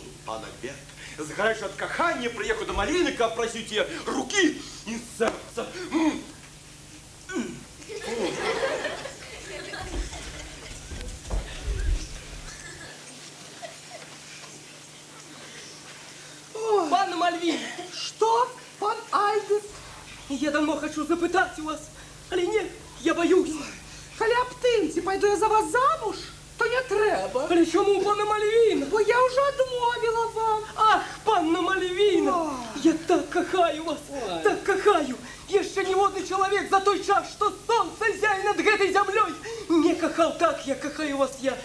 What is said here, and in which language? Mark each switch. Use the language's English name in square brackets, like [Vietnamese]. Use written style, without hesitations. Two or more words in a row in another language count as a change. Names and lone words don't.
[Belarusian] Пан Альберт, згараючы ад кахання, прыехаў да Маліны, каб прасіць яе рукі і сэрца. Панна Мальвін! Что, пан Альберт? [Russian] Я давно хочу запытать у вас, але не, я боюсь. [Belarusian] Калі аб тым, ці пайду я за вас замуж, то не трэба. Але чому, панна Мальвіна? Бо я уже адмовіла вам. Ах, панна Мальвіна! Я так кахаю вас, так кахаю. Яшчэ ніводны чалавек за той час, што сонца зяе над гэтай зямлёй, не кахаў так, як кахаю вас я.